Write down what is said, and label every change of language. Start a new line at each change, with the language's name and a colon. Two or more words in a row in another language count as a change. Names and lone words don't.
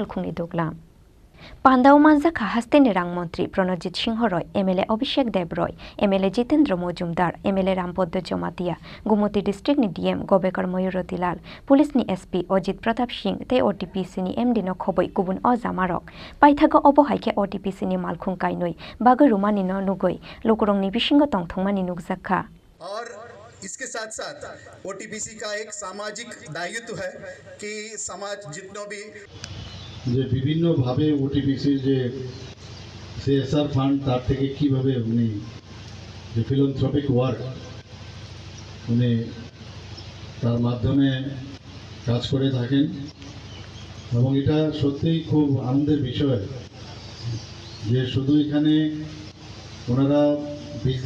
Kok Borok: khungni doglam Pandau manjakha hastani rang montri Pranojit Singh Roy MLA Abhishek Dev Roy MLA Jitendra Mojumdar MLA Rampoddo Jomatia Gumoti District ni DM Gobekar Mayuroti Lal Police ni SP Ojit Pratap Singh te OTPC ni MD no khoboi gubun ojamarok paithago obo haike OTPC ni malkhung kainoi bagai rumani no nugoi lokorong ni bisingo tongthongmani nukjakha
Hindi: और इसके साथ साथ ओटीपीसी का एक सामाजिक दायित्व है कि समाज जितनों भी
Bangla: যে বিভিন্নভাবে ওটিপিসির যে
English: CSR fund
Bangla: তার থেকে কীভাবে উনি যে
English: philanthropic work
Bangla: উনি তার মাধ্যমে কাজ করে থাকেন এবং এটা সত্যিই খুব আনন্দের বিষয় যে শুধু এখানে ওনারা বিজলি